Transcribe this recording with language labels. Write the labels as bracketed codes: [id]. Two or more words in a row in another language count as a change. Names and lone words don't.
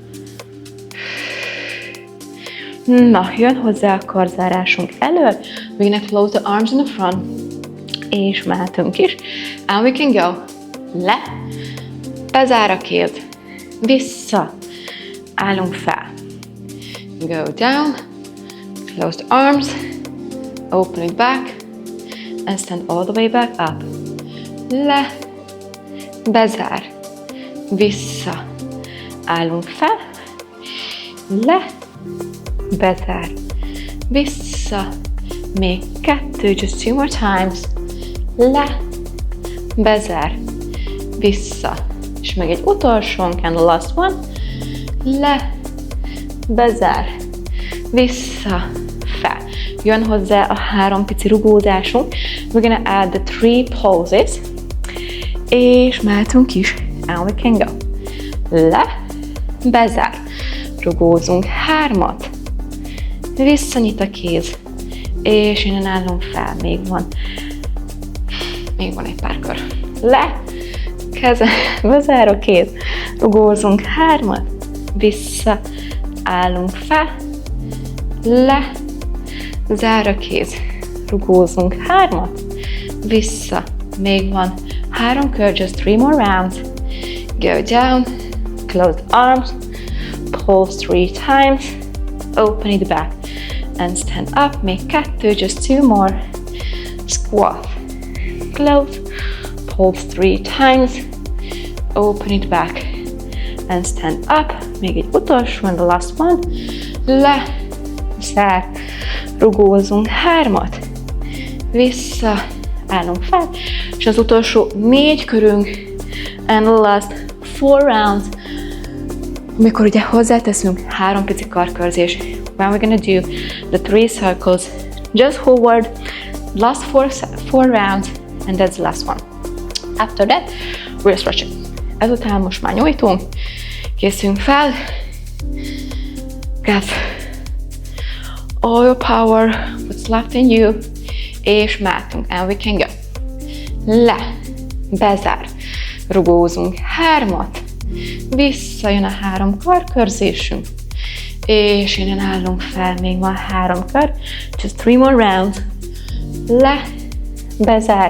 [hu] Na, jön hozzá a karzárásunk elől. [en] We're gonna close the arms in the front. [hu] És mehetünk is. [en] And we can go. [hu] Le. Bezár a kéz. Vissza. Állunk fel. [en] Go down. Close the arms. Open it back. And stand all the way back up. [hu] Le. Bezár. Vissza. Állunk fel. Le. Bezár. Vissza. Még 2, [en] just 2 more times. [hu] Le. Bezár. Vissza. És meg egy utolsónk, [en] and the last one. [hu] Le. Bezár. Vissza. Fel. Jön hozzá a 3 pici rugózásunk. [en] We're gonna add the 3 poses. [hu] És mehetünk is. [en] And we can go. [hu] Le. Bezár. Rugózunk 3-at. Visszanyit a kéz. És innen állunk fel. Még van egy pár kör. Le. Keze. Bezár a kéz. Rugózunk 3-at. Vissza. Állunk fel. Le. Zár a kéz. Rugózunk 3-at. Vissza. Még van 3 kör. [en] Just 3 more rounds. Go down. Close the arms. Pull 3 times. Open it back. And stand up. Még 2. Just 2 more. Squat. Close. Pull 3 times. Open it back. And stand up. [hu] Még egy utolsó, [en] and the last one. [hu] Le. Zár. Rugózunk 3-at. Vissza. Állunk fel. És az utolsó 4 körünk. [en] And the last 4 rounds. [hu] Amikor ugye hozzáteszünk 3 pici karkörzés. [en] When we're gonna do the 3 circles. Just forward. Last 4 rounds. And that's the last one. After that, we're stretching. [hu] Ezután most már nyújtunk. Készünk fel. [en] Get all your power, what's left in you. [hu] És mehetünk. [en] And we can go. [hu] Le. Bezár. Rugózunk 3-at. Visszajön a 3 karkörzésünk. És innen állunk fel. Még van 3 kör. [en] Just 3 more rounds. [hu] Le. Bezár.